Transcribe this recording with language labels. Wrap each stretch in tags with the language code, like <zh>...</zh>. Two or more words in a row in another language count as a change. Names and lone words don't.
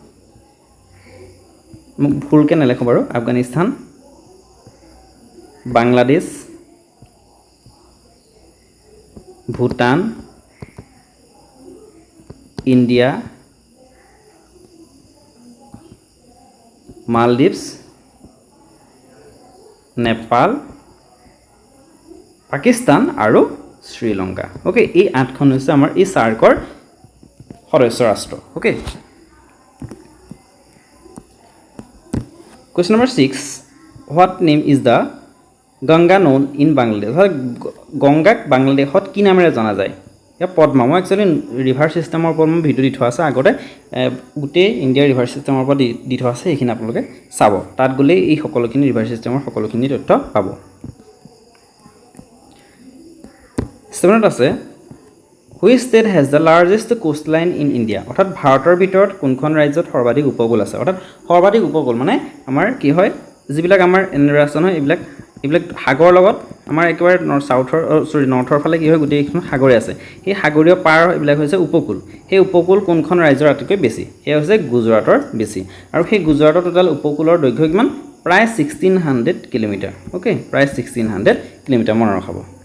<as>ভুলকে নেলেখো বাৰু আফগানিস্তান বাংলাদেশ ভূটান ইণ্ডিয়া মালদ্বীপছ নেপাল পাকিস্তান আৰু শ্ৰীলংকা ওকে এই 8খন হৈছে আমাৰ এই সাৰ্কৰ সদস্য ৰাষ্ট্ৰ ওকে</as> <en>question number 6 what name is the Ganga known in Bangladesh</en> <as>গংগাক বাংলাদেশত কি নামেৰে জনা যায় ইয়া পদ্মা মই একচুয়ালি</as> <en>river systemৰ</en> <as>ওপৰত মই ভিডিও দি থোৱা আছে আগতে গুটে ইণ্ডিয়াৰ</as> <en>river systemৰ</en> <as>ওপৰত দি থোৱা আছে এইখিনি আপোনালোকে চাব তাত গলে এই সকলোখিনি</as> <en>river systemৰ</en> <as>সকলোখিনি তথ্য পাব ষ্টেটমেণ্ট আছে</as> <en>Which state has the largest coastline in India?</en> <as>অৰ্থাৎ ভাৰতৰ ভিতৰত কোনখন ৰাজ্যত সৰ্বাধিক উপকূল আছে অৰ্থাৎ সৰ্বাধিক উপকূল মানে আমাৰ কি হয় যিবিলাক আমাৰ ইনৰাছন হয় এইবিলাক সাগৰ লগত আমাৰ একেবাৰে নৰ্থৰ ফালে কি হয় গোটেইখন সাগৰে আছে এই সাগৰীয় পাৰ এইবিলাক হৈছে উপকূল সেই উপকূল কোনখন ৰাজ্যৰ আটাইতকৈ বেছি এয়া হৈছে গুজৰাটৰ বেছি আৰু সেই গুজৰাটৰ টোটাল উপকূলৰ দৈৰ্ঘ্য কিমান প্ৰায় 1600 কিলোমিটাৰ ওকে প্ৰায় 1600 কিলোমিটাৰ মনত ৰাখিব</as>